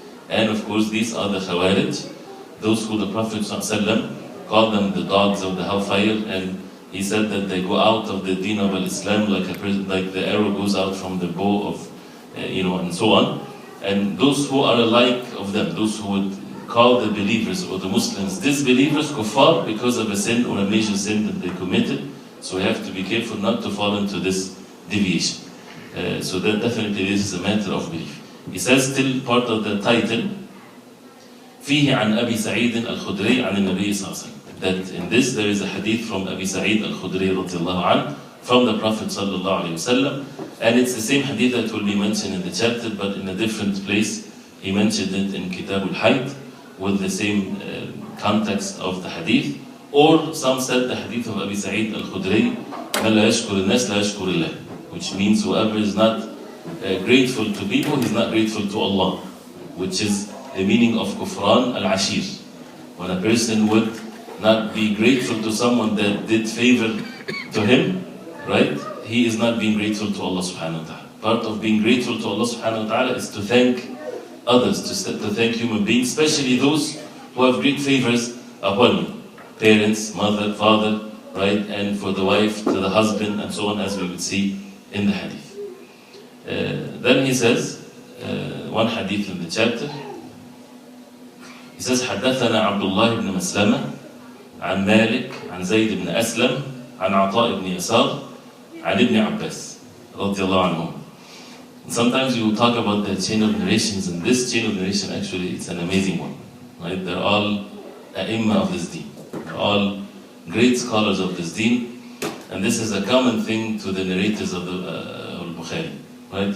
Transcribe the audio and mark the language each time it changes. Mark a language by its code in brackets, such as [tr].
[en] And of course, these are the Khawarij, those who the Prophet ﷺ called them the dogs of the hellfire, and he said that they go out of the deen of Islam like the arrow goes out from the bow of, and so on. And those who are alike of them, those who would call the believers or the Muslims disbelievers, kuffar, because of a sin or a major sin that they committed. So we have to be careful not to fall into this deviation. So that definitely this is a matter of belief. He says, still part of the title, [ar] فيه عن أبي سعيد الخدري عن النبي صلى الله عليه وسلم. [en] That in this there is a hadith from Abi Sa'id al-Khudri [ar] رضي الله عنه, [en] from the Prophet [ar] صلى الله عليه وسلم, [en] and it's the same hadith that will be mentioned in the chapter, but in a different place. He mentioned it in Kitab al-Hayd with the same context of the hadith. Or some said the hadith of Abi Sa'id al-Khudri, [ar] مَنْ لَا يَشْكُرِ النَّاسِ لَا يَشْكُرِ اللَّهِ, [en] which means whoever is not grateful to people, he's not grateful to Allah, which is the meaning of kufran al-ashir. When a person would not be grateful to someone that did favor to him, right? He is not being grateful to Allah subhanahu wa ta'ala. Part of being grateful to Allah subhanahu wa ta'ala is to thank others, to thank human beings, especially those who have great favors upon you. Parents, mother, father, right? And for the wife, to the husband, and so on, as we would see in the hadith. Then he says, one hadith in the chapter, he says, [ar] حدثنا عبد الله بن مسلمة عن مالك عن زيد بن أسلم عن عطاء بن يسار عن ابن عباس رضي الله عنهم. [en] Sometimes we will talk about the chain of narrations, and this chain of narration actually it's an amazing one. Right? They're all Imam of this deen. They're all great scholars of this deen, and this is a common thing to the narrators of the Bukhair. Right?